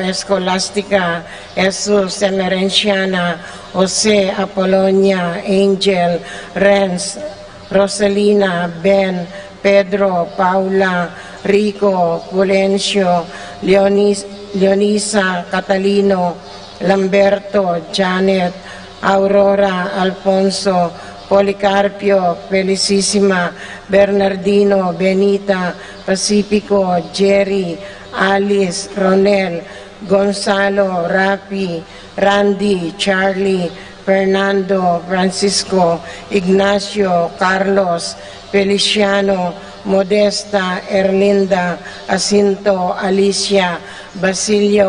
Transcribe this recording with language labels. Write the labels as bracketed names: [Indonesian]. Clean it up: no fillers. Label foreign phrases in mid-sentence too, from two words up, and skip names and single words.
[Filipino] Escolastica, Jesus, Emerenciana, Jose, Apolonia, Angel, Renz, Rosalina, Ben, Pedro, Paula, Rico, Pulencio, Leonisa, Catalino, Lamberto, Janet, Aurora, Alfonso, Policarpio, Felicissima, Bernardino, Benita, Pacifico, Jerry, Alice, Ronel, Gonzalo, Rapi, Randy, Charlie, Fernando, Francisco, Ignacio, Carlos, Feliciano, Modesta, Erlinda, Jacinto, Alicia, Basilio,